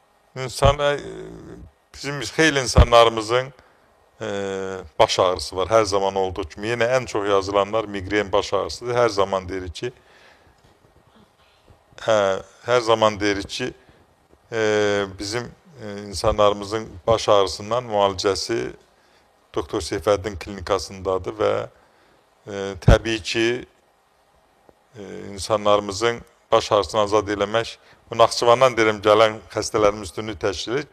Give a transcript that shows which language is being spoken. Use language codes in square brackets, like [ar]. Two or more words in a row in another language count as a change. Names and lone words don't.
[az] Bizim xeyli insanlarımızın baş ağrısı var. [tr] Her zaman olduğu gibi. Yine en çok yazılanlar migren baş ağrısıdır. Her zaman derik ki her zaman derik ki [az] bizim insanlarımızın baş ağrısından müalicəsi Doktor Seyfəddin klinikasındadır və təbii ki insanlarımızın baş ağrısını azad eləmək, bu Naxçıvandan deyirəm gələn xəstələrin üstünlüyü təşkil edir.